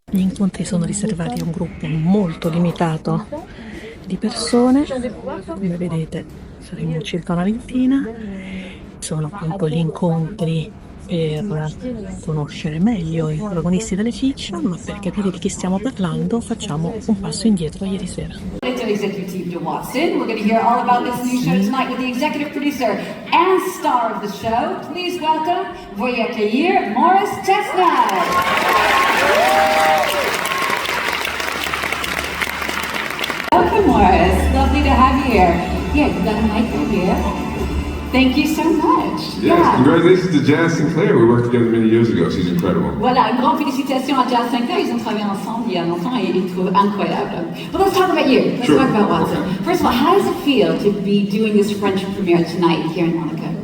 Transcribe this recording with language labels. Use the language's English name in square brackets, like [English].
[Italian] Gli incontri sono riservati a un gruppo molto limitato di persone, come vedete saremo circa una ventina, sono appunto gli incontri per conoscere meglio i protagonisti delle fiction, ma per capire di chi stiamo parlando facciamo un passo indietro a ieri sera. [English] Executive to Watson. We're going to hear all about this new show tonight with the executive producer and star of the show. Please welcome, [French] voyez accueillir, [English] Morris Chestnut. Welcome, Morris. Lovely to have you here. Yeah, you got a mic right here. Thank you so much. Yes, congratulations to Jazz Sinclair. We worked together many years ago. She's incredible. [French] Voilà, une grande félicitation à Jazz Sinclair. Ils ont travaillé ensemble il y a longtemps et ils trouvent incroyable. [English] But let's talk about you. Let's talk about Watson. Okay. First of all, how does it feel to be doing this French premiere tonight here in Monaco?